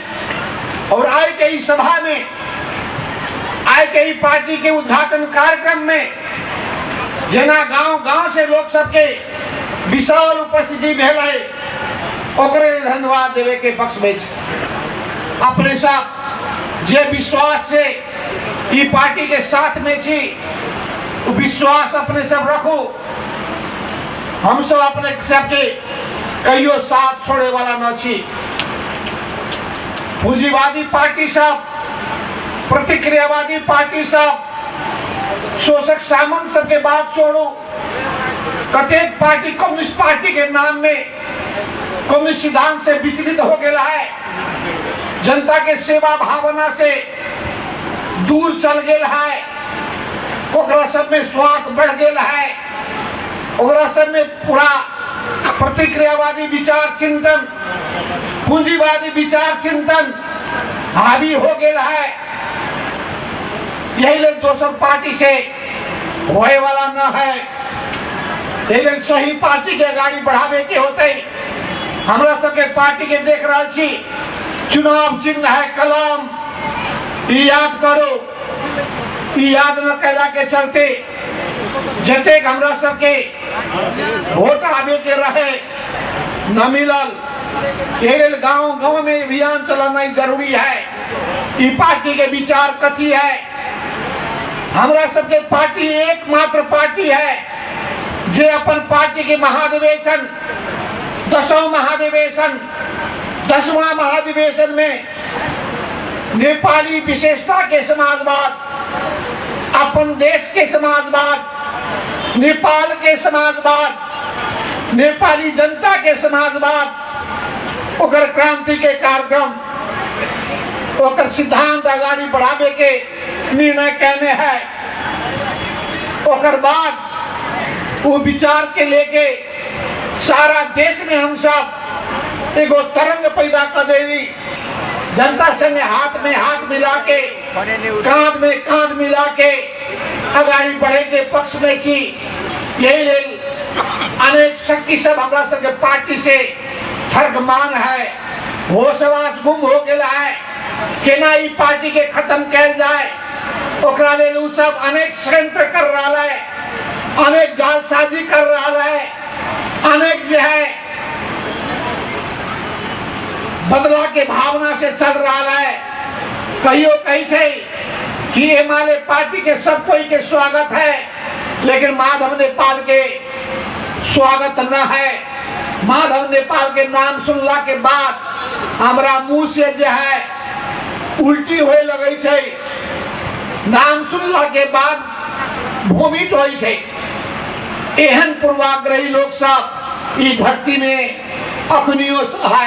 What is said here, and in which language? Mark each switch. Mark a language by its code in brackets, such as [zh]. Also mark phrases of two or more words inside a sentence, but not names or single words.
[mai] और आज के इस सभा में, आज के पार्टी के उद्घाटन कार्यक्रम में जना गांव से लोग सबके विशाल उपस्थिति भेल है, ओकरे धन्यवाद देवे के पक्ष में अपने सब जे विश्वास से ई पार्टी के साथ में छी, विश्वास अपने सब रखो। हम सब अपने सबके कहियो साथ छोड़े वाला न छी। पूंजीवादी पार्टी सब, प्रतिक्रियावादी पार्टी सब, शोषक सामंत सबके बात छोड़ो। कतेक पार्टी कम्युनिस्ट पार्टी के नाम में कम्युनिस्ट सिद्धांत से विचलित हो गया है, जनता के सेवा भावना से दूर चल गया है, ओकरा सब में स्वार्थ बढ़ गया है, ओकरा सब में पूरा प्रतिक्रियावादी विचार चिंतन, पूंजीवादी विचार चिंतन हावी हो गया है। यही लोग दोसर पार्टी से होए वाला न है, लेकिन सही पार्टी के गाड़ी बढ़ावे के होते। हमरा सबके पार्टी के देख रहा छी, चुनाव चिन्ह है कलम, याद करो। याद न कैला के चलते जतेक हमरा सबके वोट आवे के रहे न मिलल। गांव गांव में अभियान चलाना जरूरी है। ई पार्टी के विचार कथी है? हमरा सबके पार्टी एकमात्र पार्टी है जे अपन पार्टी के महाधिवेशन 10वां महाधिवेशन में नेपाली विशेषता के समाजवाद, अपन देश के समाजवाद, नेपाल के समाजवाद, नेपाली जनता के समाजवाद, ओकर क्रांति के कार्यक्रम, ओकर सिद्धांत आगाड़ी बढ़ावे के निर्णय कहने हैं। ओकर बाद वो विचार के लेके सारा देश में हम सब एगो तरंग पैदा कर देवी। जनता संगे हाथ में हाथ मिला के, कांध में कांध मिला के आगाड़ी बढ़े के पक्ष में छी। यही अनेक शक्ति सब हमरा सबके पार्टी से थर्गमान है, होशवास गुम हो गया है। केना ई पार्टी के खत्म कैल जाए, ओकरा लेल उ सब अनेक षड्यंत्र कर रहा है, अनेक जालसाजी कर रहा है, अनेक जो है बदला के भावना से चल रहा है। कहियो कही छे कि हमारे पार्टी के सब कोई के स्वागत है, लेकिन माधव नेपाल के स्वागत न है। माधव नेपाल के नाम सुनला के बाद हमरा मुंह से जो है उल्टी होए लगे छे, नाम सुनला के बाद वोमिट होई छे। एहन पूर्वाग्रही लोग सब ई धरती में अखनियो है।